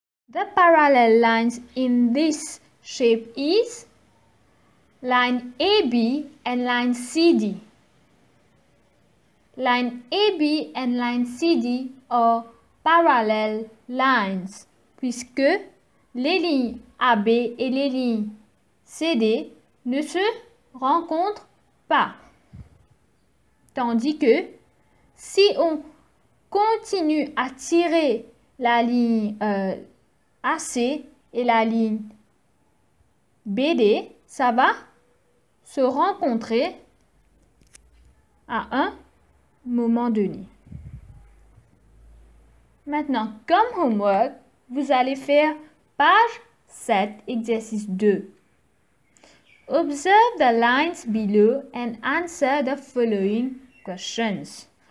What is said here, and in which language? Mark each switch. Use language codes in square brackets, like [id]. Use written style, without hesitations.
[en] The parallel lines in this shape is line AB and line CD. Line AB and line CD are parallel lines [fr] puisque les lignes AB et les lignes CD ne se rencontrent pas. Tandis que si on continue à tirer la ligne AC et la ligne BD, ça va se rencontrer à un moment donné. Maintenant, comme homework, vous allez faire page 7, exercice 2. [en] Observe the lines below and answer the following questions.